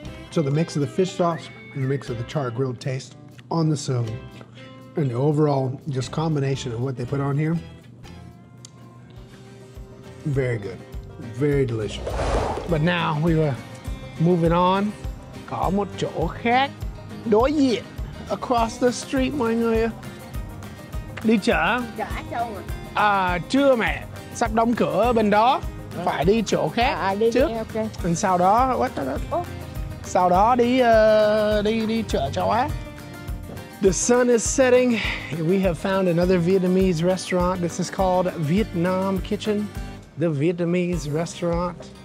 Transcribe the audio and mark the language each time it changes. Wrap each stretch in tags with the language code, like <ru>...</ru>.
<en>So the mix of the fish sauce and the mix of the char grilled taste on the sung and the overall just combination of what they put on here, very good, very delicious. But now we were moving on.</en> <vi>Có một chỗ khác đối diện,</vi> <en>across the street</en> <vi>mọi người. Đi chợ? Chả đâu rồi. À, chưa mẹ, sắp đóng cửa bên đó. Phải đi chỗ khác Đi trước. đi, ok. Sau đó sau đó đi chợ châu Á.</vi> <en>The sun is setting. We have found another Vietnamese restaurant. This is called Vietnam Kitchen, the Vietnamese restaurant.</en>